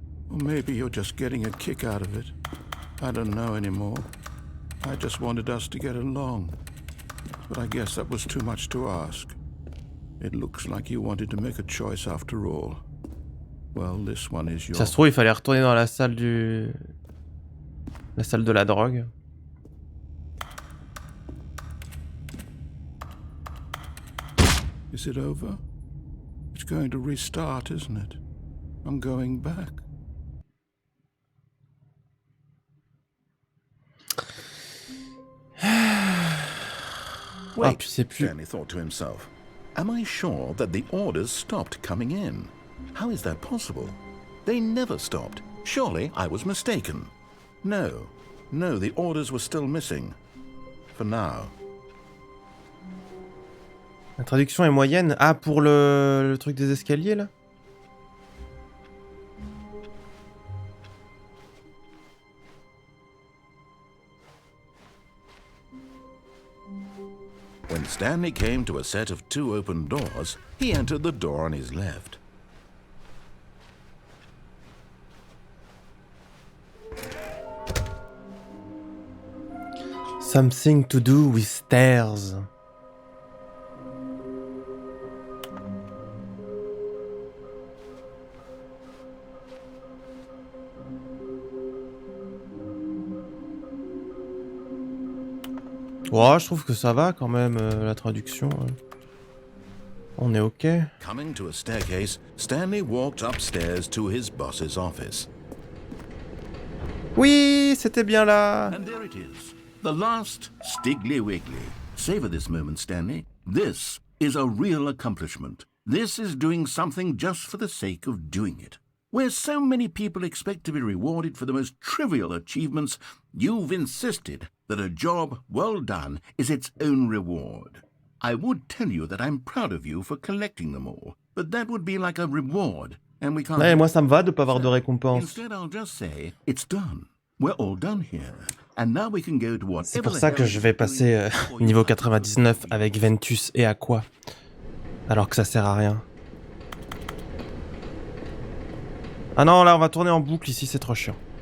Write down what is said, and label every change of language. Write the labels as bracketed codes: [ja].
[en] Or maybe you're just getting a kick out of it. I don't know anymore. I just wanted us to get along. But I guess that was too much to ask. It looks like you wanted to make a choice after all. Well, this one is yours. [fr] Ça se trouve, il fallait retourner dans la salle du... la salle de la drogue. [en] Is it over? It's going to restart, isn't it? I'm going back. Wait, Stanley thought to himself. Am I sure that the orders stopped coming in? How is that possible? They never stopped. Surely I was mistaken. No, the orders were still missing. For now. [fr] La traduction est moyenne. Ah, pour le truc des escaliers là. [en] When Stanley came to a set of 2 open doors, he entered the door on his left. Something to do with stairs. [fr] Ouais, je trouve que ça va quand même, la traduction. On est ok. [en] Coming to a staircase, Stanley walked upstairs to his boss's office. [fr] Oui, c'était bien là. [en] And there it is. The last Stiggly Wiggly. Savor this moment, Stanley. This is a real accomplishment. This is doing something just for the sake of doing it. Where so many people expect to be rewarded for the most trivial achievements, you've insisted that a job well done is its own reward. I would tell you that I'm proud of you for collecting them all, but that would be like a reward, and we can't... [fr] Ouais, moi ça me va de pas avoir de récompense. [en] Instead, I'll just say, it's done. We're all done here. And now we can go to whatever... [fr] C'est pour ça que je vais passer niveau 99 avec Ventus et Aqua. Alors que ça sert à rien. Ah non, là on va tourner en boucle ici, c'est trop chiant.